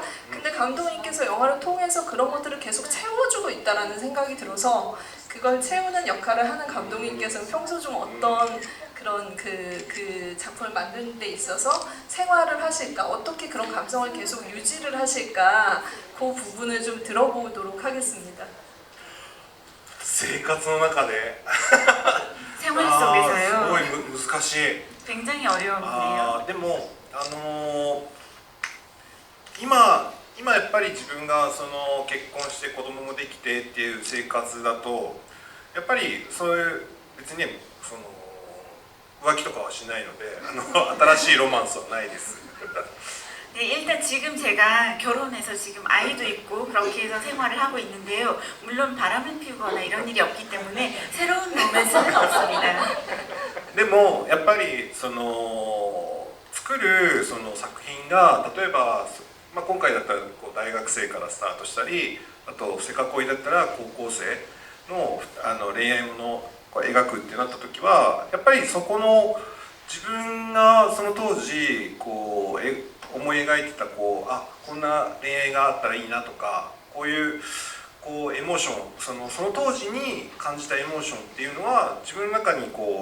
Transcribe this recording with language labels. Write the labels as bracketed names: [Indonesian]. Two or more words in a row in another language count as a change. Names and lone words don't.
[Korean] 근데 감독님께서 영화를 통해서 그런 것들을 계속 채워주고 있다라는 생각이 들어서 그걸 채우는 역할을 하는 감독님께서는 평소 중 어떤 그런 그 작품을 만드는 데 있어서 생활을 하실까? 어떻게 그런 감성을 계속 유지를 하실까? 그 부분을 좀 들어보도록 하겠습니다. [Japanese] 生活の中で [Korean] 생활 [Japanese] すご [Korean] 속에서요. [Japanese] い難しい。 [Korean] 굉장히 어려운데요. [Japanese] でも今やっぱり自分が結婚して子供もできてっていう生活だとやっぱりそういう別に浮気とかはしないので新しいロマンスはないです。 [Korean] 네, 일단 지금 제가 결혼해서 지금 아이도 있고 그렇게 해서 생활을 하고 있는데요. 물론 바람을 피우거나 이런 일이 없기 때문에 새로운 로맨스는 없습니다. [Japanese] でもやっぱり作る作品が例えば、今回だったら大学生からスタートしたり、あとせか恋だったら高校生の恋愛ものを描くってなった時はやっぱりそこの自分がその当時思い描いてたこんな恋愛があったらいいなとかこういうエモーションその当時に感じたエモーションっていうのは自分の中に